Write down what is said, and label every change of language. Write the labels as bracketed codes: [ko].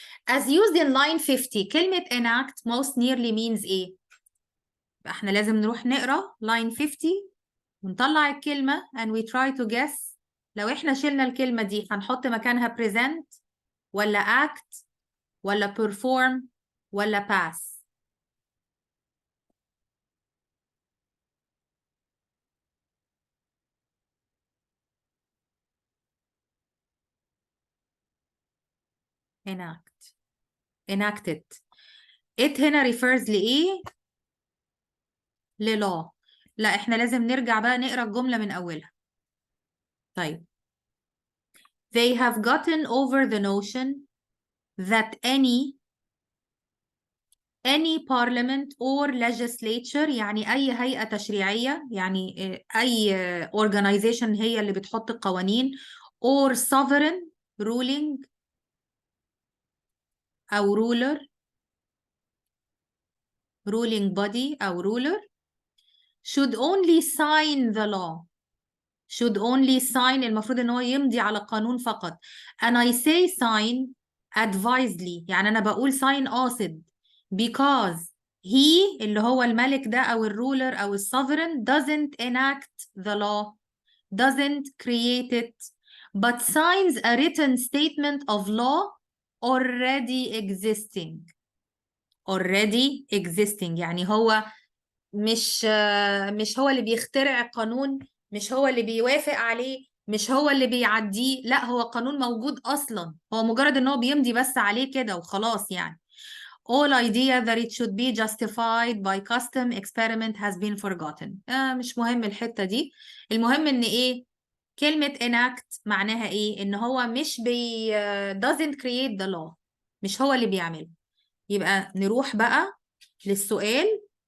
[en] As used in line 50 كلمة enact most nearly means [ar] ايه؟ احنا لازم نروح نقرا [en] line 50 [ar] ونطلع الكلمة [en] and we try to guess. [ar] لو احنا شلنا الكلمة دي هنحط مكانها present ولا act ولا perform ولا pass؟ enact. enacted. it هنا refers لإيه؟ لlaw. لا احنا لازم نرجع بقى نقرا الجملة من أولها. طيب. [en] They have gotten over the notion that any parliament or legislature [ar] يعني أي هيئة تشريعية، يعني أي [en] organization [ar] هي اللي بتحط القوانين، [en] or sovereign ruling أو ruling body أو ruler should only sign the law. [ar] should only sign المفروض إن هو يمضي على القانون فقط. [en] and I say sign advisedly [ar] يعني أنا بقول [en] sign قاصد because he [ar] اللي هو الملك ده أو الرولر أو السوفرين [en] doesn't enact the law, doesn't create it, but signs a written statement of law already existing. [ar] already existing يعني هو مش هو اللي بيخترع القانون، مش هو اللي بيوافق عليه، مش هو اللي بيعديه، لا هو قانون موجود أصلا، هو مجرد إن هو بيمضي بس عليه كده وخلاص يعني. [en] all idea that it should be justified by custom experiment has been forgotten. [ar] مش مهم الحتة دي، المهم إن إيه؟ كلمة enact معناها إيه؟ إن هو مش [en] doesn't create the law، [ar] مش هو اللي بيعمله. يبقى نروح بقى للسؤال.